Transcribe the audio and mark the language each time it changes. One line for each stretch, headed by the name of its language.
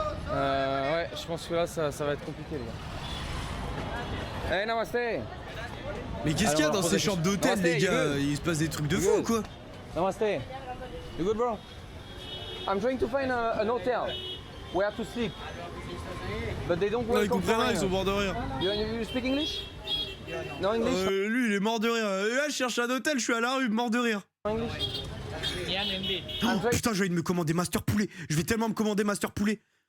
French: Ouais, je pense que là ça va être compliqué les gars.
English: Hey, namaste.
French: Mais qu'est-ce qu'il y a dans ces chambres d'hôtel, les gars? Il se passe des trucs de fou, quoi.
English: Namaste. You good, bro? I'm trying to find an hotel where to sleep. But they don't
French: Non, ils
English: welcome
French: comprennent rien, ils sont
English: foreigners.
French: morts de rire.
English: You speak English? No English?
French: Lui, il est mort de rire. Là, je cherche un hôtel, je suis à la rue, mort de rire.
English: English?
French: Oh, putain, j'ai envie de me commander Master Poulet. Je vais tellement me commander Master Poulet.